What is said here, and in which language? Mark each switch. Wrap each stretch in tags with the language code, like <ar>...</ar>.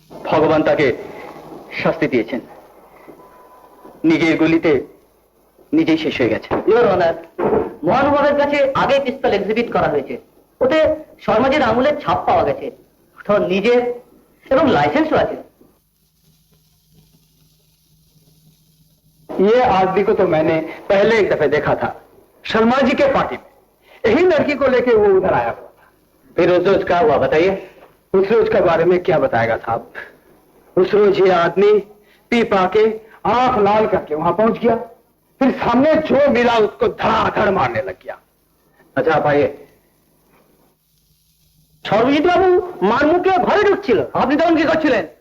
<bn>ভগবান তাকে শাস্তি দিয়েছেন। নিজের গুলিতে নিজেই শেষ হয়ে গেছে। ইওর অনার, মহানুভাবের কাছে আগে পিস্তল এক্সিবিট করা হয়েছে, ওতে শর্মাজির আঙুলের ছাপ পাওয়া গেছে, তো নিজের এবং লাইসেন্সও আছে।</bn> <hi>ये आदमी को तो मैंने पहले एक दफे देखा था शर्मा जी के पार्टी में। यही लड़की को लेके वो उधर आया हुआ था। फिर उस रोज क्या हुआ बताइए? उस रोज के बारे में क्या बताएगा साहब? उस रोज ये आदमी पी पा के आंख लाल करके वहां पहुंच गया, फिर सामने जो मिला उसको धड़ाधड़ मारने लग गया।</hi> <bn>আচ্ছা</bn> <hi>आप आइए।</hi> <bn>সর্বজিৎ বাবু মার মুখে ঘরে ঢুকছিল, আপনি তখন কি করছিলেন?</bn>